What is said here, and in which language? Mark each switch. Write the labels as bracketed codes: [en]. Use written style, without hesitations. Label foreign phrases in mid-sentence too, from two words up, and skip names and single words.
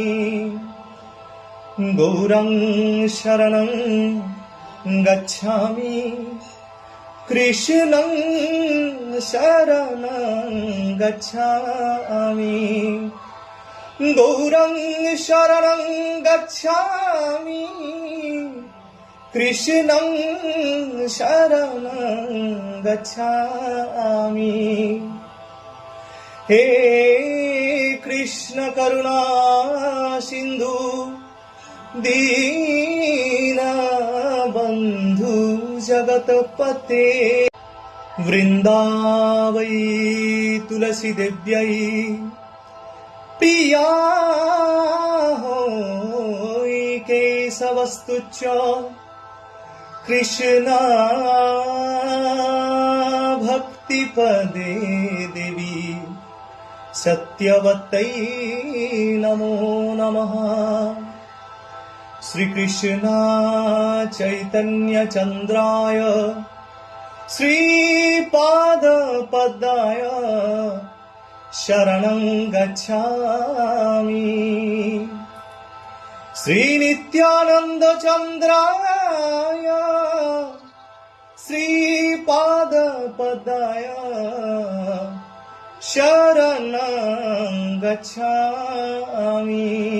[sa] गौरं शरणं गच्छामि कृष्णं शरणं गच्छामि। गौरं शरणं गच्छामि कृष्णं शरणं गच्छामि। हे कृष्ण करुणा सिंधु दीनबंधु जगतपते। वृंदावै तुलसी देव्यै प्रिया होय केशवस्तुच्च कृष्णा भक्तिपदे देवी सत्यवत्यै नमो नमः। श्रीकृष्ण चैतन्य चंद्राय श्रीपादपद्माय शरणं गच्छामि। श्रीनित्यानंद चंद्राय श्रीपादपद्माय शरणं गच्छामि।